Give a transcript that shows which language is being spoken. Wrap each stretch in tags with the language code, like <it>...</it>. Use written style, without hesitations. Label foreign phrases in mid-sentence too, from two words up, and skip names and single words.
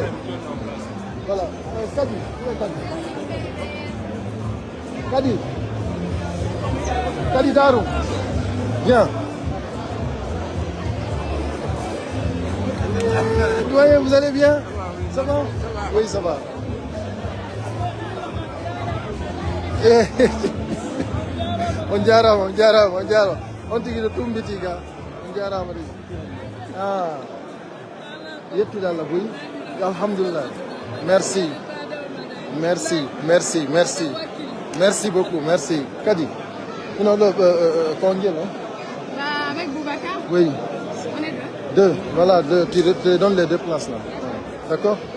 <fr>Voilà. Kadi, où est Kadi Darou. Viens. Doyen, vous allez bien? Ça va? Oui, ça va.</fr> <ff>On jarama. On tigi ɗo tumbiti ga. On jarama de. Ah. Yettude Allah boy. Alhamdulillah.</ff> <fr>Merci beaucoup, merci. Kadi. Non, congé là. Avec Boubacar? Oui. On est Deux, voilà, deux. Tu te donnes les deux places là. D'accord?</fr>